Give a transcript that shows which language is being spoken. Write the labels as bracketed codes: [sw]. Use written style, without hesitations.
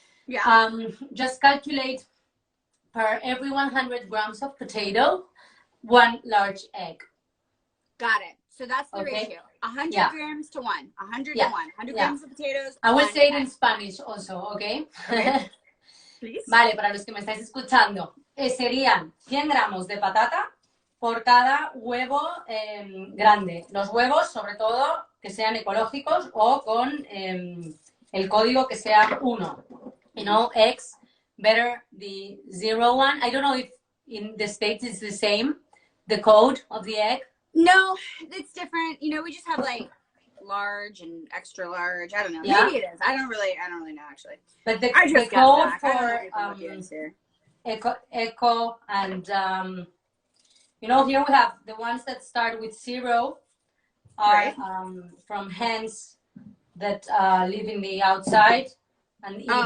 [en] Yeah. Just calculate per every 100 grams of potato, 1 large egg. Got it. So that's the ratio. 100 grams to 1. 100 to 1. 100 grams of potatoes. I will say it in Spanish also, okay? Please. [es] Vale, para los que me estáis escuchando, serían 100 gramos de patata por cada huevo grande. Los huevos, sobre todo, que sean ecológicos o con el código que sea 1. [en] You know, eggs, better the 0 one. I don't know if in the States it's the same, the code of the egg. No, it's different. You know, we just have like large and extra large. I don't know. Yeah. Maybe it is. I don't really know actually. But the code for eco and you know, here we have the ones that start with 0 are from hens that live in the outside and